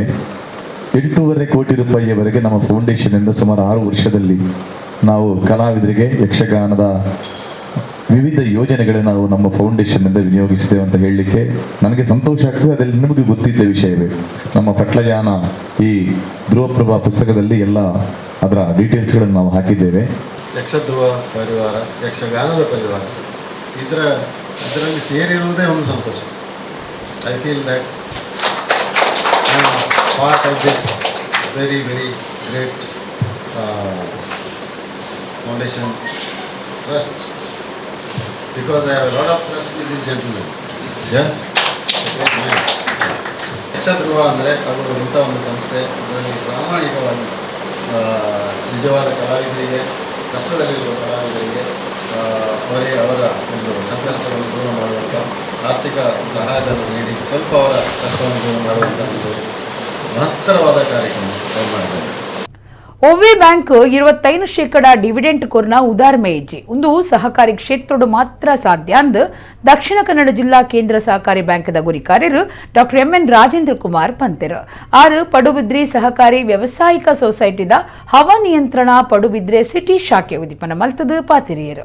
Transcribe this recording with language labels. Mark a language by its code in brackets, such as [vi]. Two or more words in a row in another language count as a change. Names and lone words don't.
[kn] 8.5 ಕೋಟಿ ರೂಪಾಯಿಯವರೆಗೆ ನಮ್ಮ ಫೌಂಡೇಶನ್ನಿಂದ ಸುಮಾರು 6 ವರ್ಷದಲ್ಲಿ ನಾವು ಕಲಾವಿದರಿಗೆ ಯಕ್ಷಗಾನದ ವಿವಿಧ ಯೋಜನೆಗಳನ್ನು ನಾವು ನಮ್ಮ ಫೌಂಡೇಶನ್ನಿಂದ ವಿನಿಯೋಗಿಸಿದ್ದೇವೆ ಅಂತ ಹೇಳಲಿಕ್ಕೆ ನನಗೆ ಸಂತೋಷ ಆಗ್ತದೆ. ಅದರಲ್ಲಿ ನಿಮಗೆ ಗೊತ್ತಿದ್ದ ವಿಷಯವೇ. ನಮ್ಮ ಪಟ್ಲಯಾನ ಈ ಧ್ರುವಪ್ರಭಾ ಪುಸ್ತಕದಲ್ಲಿ ಎಲ್ಲ ಅದರ ಡೀಟೇಲ್ಸ್ಗಳನ್ನು ನಾವು ಹಾಕಿದ್ದೇವೆ. ಯಕ್ಷಧ್ರುವ ಪರಿವಾರ, ಯಕ್ಷಗಾನದ ಪರಿವಾರ ಇದರಲ್ಲಿ ಸೇರಿರುವುದೇ ಒಂದು ಸಂತೋಷ. [en] I feel that I am part of this very, very great foundation trust because I have a lot of trust with this gentleman. Yeah? [kn] ಯಕ್ಷಧ್ರುವ ಅಂದರೆ ಅದು ಇಂಥ ಒಂದು ಸಂಸ್ಥೆ. ಅದರಲ್ಲಿ ಪ್ರಾಮಾಣಿಕವಾಗಿ ನಿಜವಾದ ಕಲಾವಿದರಿಗೆ, ಕಷ್ಟದಲ್ಲಿರುವ ಕಲಾವಿದರಿಗೆ ಅವರ ಒಂದು ಸಂಕಷ್ಟವನ್ನು ದೂರ ಮಾಡುವಂಥ ಆರ್ಥಿಕ ಸಹಾಯಧನ ನೀಡಿ ಸ್ವಲ್ಪ ಅವರ ಕಷ್ಟವನ್ನು ದೂರ ಮಾಡುವಂಥ ಒಂದು ಮಹತ್ತರವಾದ ಕಾರ್ಯಕ್ರಮ ಮಾಡಿದ್ದಾರೆ. [tcy] ಒವ್ವೆ ಬ್ಯಾಂಕ್ 25% ಡಿವಿಡೆಂಟ್ ಕೊರ್ನ ಉದಾರ್ಮೆ ಇಜ್ಜಿ ಒಂದು ಸಹಕಾರಿ ಕ್ಷೇತ್ರಡು ಮಾತ್ರ ಸಾಧ್ಯ ಅಂದು ದಕ್ಷಿಣ ಕನ್ನಡ ಜಿಲ್ಲಾ ಕೇಂದ್ರ ಸಹಕಾರಿ ಬ್ಯಾಂಕ್ದ ಗುರಿಕಾರ್ಯರು ಡಾಕ್ಟರ್ MN ರಾಜೇಂದ್ರ ಕುಮಾರ್ ಪಂತೆರ್ ಆರು ಪಡುಬಿದ್ರಿ ಸಹಕಾರಿ ವ್ಯವಸಾಯಿಕ ಸೊಸೈಟಿದ ಹವಾನಿಯಂತ್ರಣ ಪಡುಬಿದ್ರೆ ಸಿಟಿ ಶಾಖೆ ಉದಿಪನ ಮಲ್ತದ ಪಾತಿರಿಯರು.